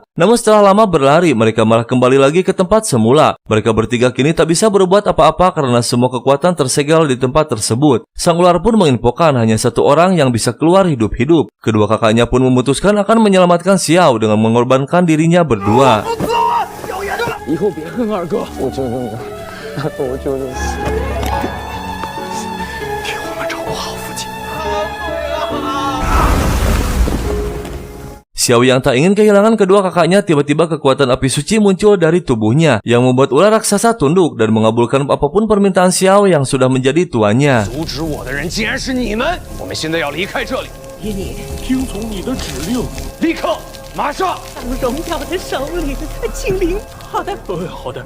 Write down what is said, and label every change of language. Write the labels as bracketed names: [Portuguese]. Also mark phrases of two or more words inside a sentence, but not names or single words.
[Indonesian] Namun setelah lama berlari, mereka malah kembali lagi ke tempat semula. Mereka bertiga kini tak bisa berbuat apa-apa karena semua kekuatan tersegel di tempat tersebut. Sang ular pun menginfokan hanya satu orang yang bisa keluar hidup-hidup. Kedua kakaknya pun memutuskan akan menyelamatkan Xiao dengan mengorbankan dirinya berdua. [Chinese] 以后别恨二哥，我求求你了，我求求你。替我们照顾好父亲。 [Indonesian] Xiao yang tak ingin kehilangan kedua kakaknya, tiba-tiba kekuatan api suci muncul dari tubuhnya yang membuat ular raksasa tunduk dan mengabulkan apapun permintaan Xiao yang sudah menjadi tuannya. [Chinese] 阻止我的人竟然是你们！我们现在要离开这里。爷爷，听从你的指令，立刻，马上！荣耀的首领，精灵。好的，好的。